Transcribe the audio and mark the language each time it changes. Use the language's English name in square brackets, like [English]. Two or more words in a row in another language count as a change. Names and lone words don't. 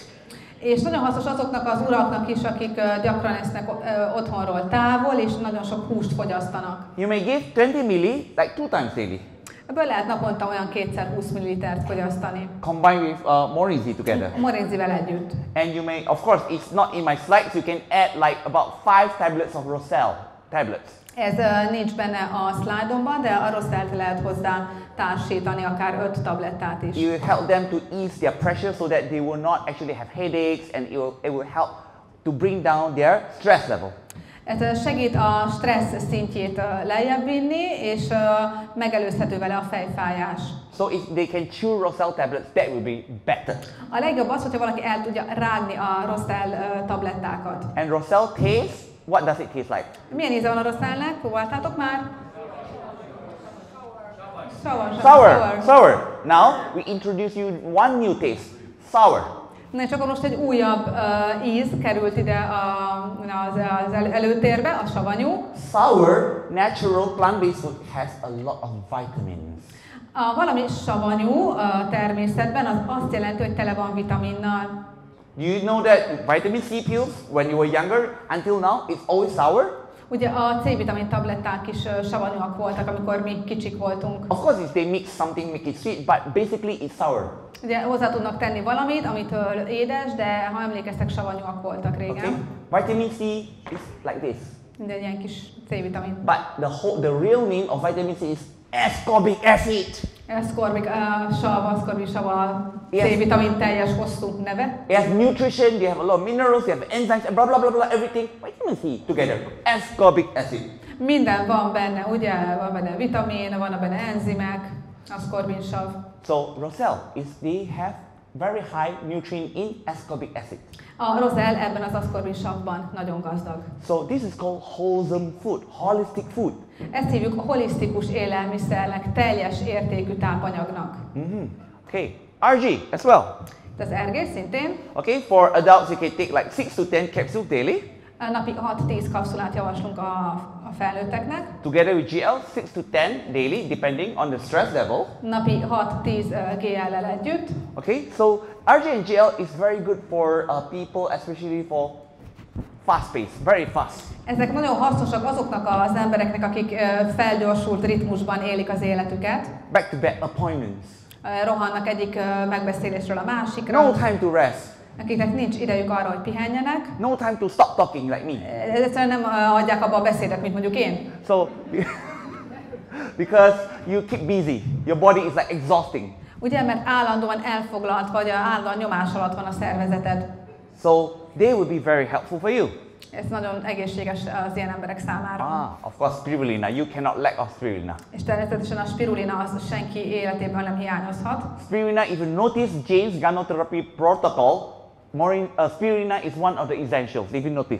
[Hungarian] És nagyon hasznos azoknak az uraknak is, akik gyakran esznek otthonról távol, és nagyon sok húst fogyasztanak. [English] You may give 20 milli like 2 times daily. [Hungarian] Ebből lehet naponta olyan 2x20 ml fogyasztani. [English] Combine with morinzi together. [Hungarian] A morinzivel együtt. [English] And you may, of course, it's not in my slides, you can add like about 5 tablets of Rosel tablets. [Hungarian] Ez nincs benne a szlájdomban, de a Rosselt lehet hozzá társítani, akár 5 tablettát is. [English] You will help them to ease their pressure so that they will not actually have headaches, and it will help to bring down their stress level. [Hungarian] Ez segít a stressz szintjét lejjebb vinni, és megelőzhető vele a fejfájás. [English] So if they can chew Rosel tablets, that will be better. [Hungarian] A legjobb az, hogyha valaki el tudja rágni a Rosell tablettákat. [English] And Rosel taste, what does it taste like? [Hungarian] Milyen íze van a Rosellnek? Próbáltátok már? [English] Sour. Now we introduce you one new taste, sour. [Hungarian] Na és akkor most egy újabb íz került ide az előtérbe, a savanyú. [English] Sour, natural plant-based food has a lot of vitamins. [Hungarian] Valami savanyú természetben az azt jelenti, hogy tele van vitaminnal. [English] Do you know that vitamin C pills, when you were younger, until now, it's always sour? [Hungarian] Ugye a C-vitamin tabletták is savanyúak voltak, amikor mi kicsik voltunk. [English] Of course, if they mix something, make it sweet, but basically it's sour. [Hungarian] Ugye hozzá tudnak tenni valamit, amitől édes, de ha emlékeztek, savanyúak voltak régen. [English] Okay? Vitamin C is like this. [Hungarian] Minden ilyen kis C-vitamin. [English] But the real name of vitamin C is ascorbic acid. [Hungarian] Ascorbic sav a C-vitamin teljes hosszú neve. [English] It has nutrition, they have a lot of minerals, they have enzymes, and blah blah blah blah, everything. Vitamin C together. Ascorbic acid. [Hungarian] Minden van benne, ugye? Van benne vitamin, van benne enzimek, ascorbin sav. [English] So Roselle they have very high nutrient in ascorbic acid. [Hungarian] A Roselle ebben az ascorbin savban nagyon gazdag. [English] So this is called wholesome food, holistic food. [Hungarian] Ezt hívjuk holisztikus élelmiszernek, teljes értékű tápanyagnak. [English] Okay, RG as well. [Hungarian] Az ergés szintén. [English] Okay, for adults you can take like 6 to 10 capsules daily. [Hungarian] Napi 6-10 kapszulát javaslunk a felnőtteknek. [English] Together with GL, 6 to 10 daily, depending on the stress level. [Hungarian] Napi 6-10 GL-lel együtt. [English] Okay, so RG and GL is very good for people, especially for fast pace, very fast. [Hungarian] Ezek nagyon hasznosak azoknak az embereknek, akik felgyorsult ritmusban élik az életüket. [English] Back-to-back appointments. [Hungarian] Rohannak egyik megbeszélésről a másikra. [English] No time to rest. [Hungarian] Akiknek nincs idejük arra, hogy pihenjenek. [English] No time to stop talking like me. [Hungarian] Egyszerűen nem adják abba a beszédet, mint mondjuk én. [English] So, because you keep busy, your body is like exhausting. [Hungarian] Ugye, mert állandóan elfoglalt, vagy állandóan nyomás alatt van a szervezeted. [English] So, they will be very helpful for you. [Hungarian] Ez nagyon egészséges az ilyen emberek számára. [English] Of course, spirulina. You cannot lack of spirulina. [Hungarian] És természetesen a spirulina az senki életében nem hiányozhat. [English] Spirulina, if you notice James Ganontherapy protocol, spirulina is one of the essentials, if you notice.